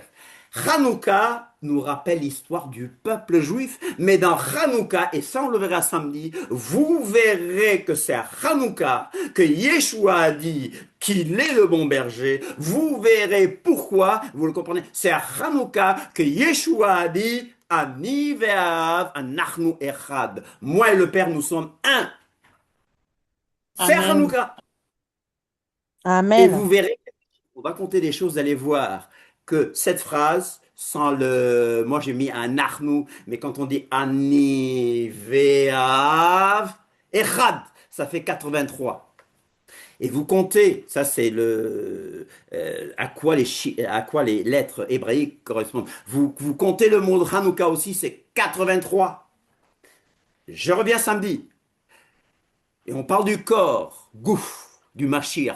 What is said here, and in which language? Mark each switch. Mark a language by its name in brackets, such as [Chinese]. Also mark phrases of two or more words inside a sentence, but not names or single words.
[French] Hanouka nous rappelle l'histoire du peuple juif, mais dans Hanouka, et ça on le verra samedi, vous verrez que c'est à Hanouka que Yeshua a dit qu'il est le bon berger. Vous verrez pourquoi, vous le comprenez, c'est à Hanouka que Yeshua a dit [Hebrew] אני והאב אנחנו אחד. [French] Moi et le Père, nous sommes un. C'est à Amen. Hanouka. Et Amen. vous verrez, on va compter des choses, vous allez voir que cette phrase, sans le, moi j'ai mis un arnou, mais quand on dit [Hebrew] אני והאב אחד, [French] ça fait 83. Et vous comptez, ça c'est à quoi les lettres hébraïques correspondent. Vous comptez le mot de Hanouka aussi, c'est 83. Je reviens samedi. Et on parle du corps, Gouf, du Mashiach.